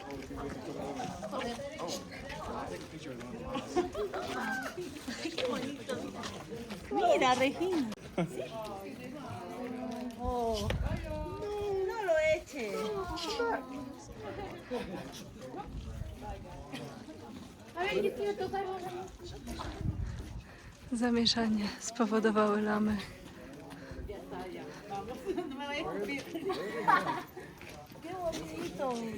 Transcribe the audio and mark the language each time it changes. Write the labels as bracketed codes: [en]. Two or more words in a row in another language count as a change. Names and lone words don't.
[es] Mira, Regina. Oh. No lo eches. A ver, yo quiero tocar. [pl] Zamieszanie spowodowały lamy. [es] Qué bonito.